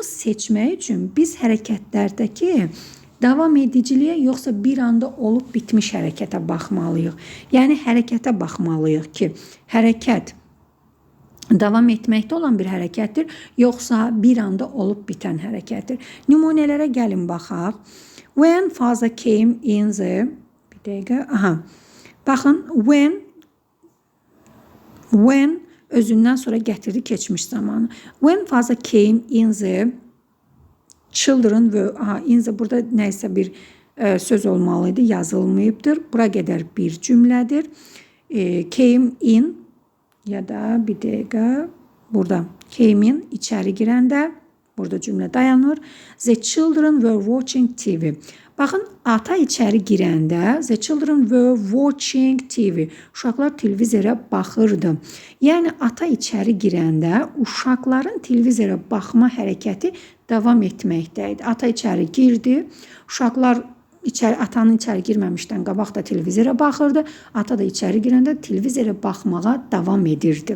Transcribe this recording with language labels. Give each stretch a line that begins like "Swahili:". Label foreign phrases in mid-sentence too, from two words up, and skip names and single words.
Azerbaijani: Bunu seçmək üçün biz hərəkətlərdəki davam ediciliyə yoxsa bir anda olub bitmiş hərəkətə baxmalıyıq. Yəni hərəkətə baxmalıyıq ki, hərəkət davam etməkdə olan bir hərəkətdir, yoxsa bir anda olub bitən hərəkətdir. Nümunələrə gəlin baxaq.
English: When father came in the...
Azerbaijani: Bir dəqiqə. Aha. Baxın, when özündən sonra gətirdi keçmiş zamanı.
English: When father came in the children were... in the
Azerbaijani: burada nəysə bir söz olmalıydı, yazılmayıbdır. Bura qədər bir cümlədir.
English: Came in
Azerbaijani: ya da bir dəqiqə burada
English: came in
Azerbaijani: içəri girəndə burada cümlə dayanır.
English: The children were watching TV.
Azerbaijani: Baxın, ata içəri girəndə
English: the children were watching TV.
Azerbaijani: Uşaqlar televizora baxırdı. Yəni ata içəri girəndə uşaqların televizora baxma hərəkəti davam etməkdə idi. Ata içəri girdi. Uşaqlar atanın içəri girməmişdən qabaq da televizora baxırdı. Ata da içəri girəndə televizora baxmağa davam edirdi.